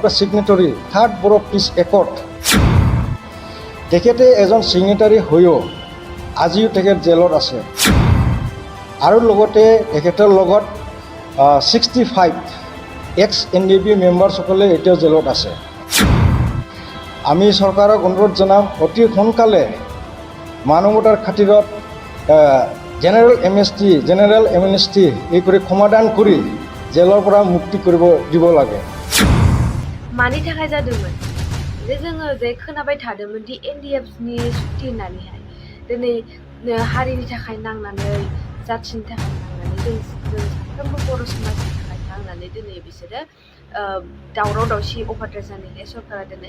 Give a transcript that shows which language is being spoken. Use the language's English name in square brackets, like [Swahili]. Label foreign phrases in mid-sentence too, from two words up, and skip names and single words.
[English] The signatory third Bodo peace accord [Assamese] তেখেতে এজন ছিগনেটাৰী হৈও আজিও তেখেত জেলত আছে আৰু লগতে তেখেতৰ লগত 65 এক্স NDP মেম্বাৰসকলে এতিয়াও জেলত আছে আমি চৰকাৰক অনুৰোধ জনাম অতি সোনকালে মানৱতাৰ খাতিৰত [English] general amnesty [Assamese] এই কৰি সমাধান কৰি জেলৰ পৰা মুক্তি কৰিব দিব লাগে [Bodo] मानि थाखाय जादोंमोन जे जोङो जे खोनाबाय थादोंमोन दि NDFनि सुक्ति होननानैहाय दिनै हारिनि थाखाय नांनानै जाथिनि थाखाय नांनानै जों साफ्रोमबो बर' समाजनि थाखाय नांनानै दिनै बिसोरो दावराव दावसि अभारद्राय जानायखाय सरकारा दिनै